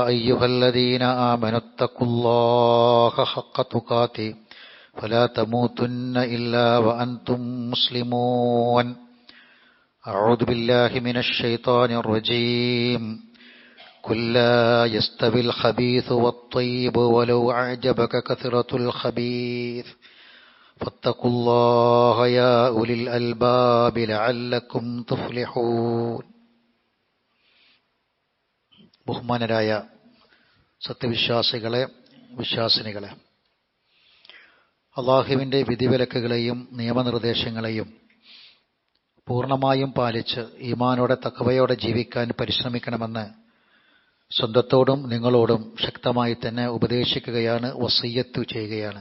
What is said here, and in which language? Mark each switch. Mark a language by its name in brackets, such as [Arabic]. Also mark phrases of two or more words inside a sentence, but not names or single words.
[Arabic] أيها الذين آمنوا اتقوا الله حق تقاته فلا تموتن إلا وأنتم مسلمون أعوذ بالله من الشيطان الرجيم قل لا يستوي الخبيث والطيب ولو أعجبك كثرة الخبيث فاتقوا الله يا أولي الألباب لعلكم تفلحون. [Malayalam] ബഹുമാനരായ സത്യവിശ്വാസികളെ, വിശ്വാസിനികളെ, അല്ലാഹുവിൻ്റെ വിധിവിലക്കുകളെയും നിയമനിർദ്ദേശങ്ങളെയും പൂർണ്ണമായും പാലിച്ച് ഈമാനോടെ തഖ്വയോടെ ജീവിക്കാൻ പരിശ്രമിക്കണമെന്ന് സ്വന്തത്തോടും നിങ്ങളോടും ശക്തമായി തന്നെ ഉപദേശിക്കുകയാണ്, വസിയ്യത്ത് ചെയ്യുകയാണ്.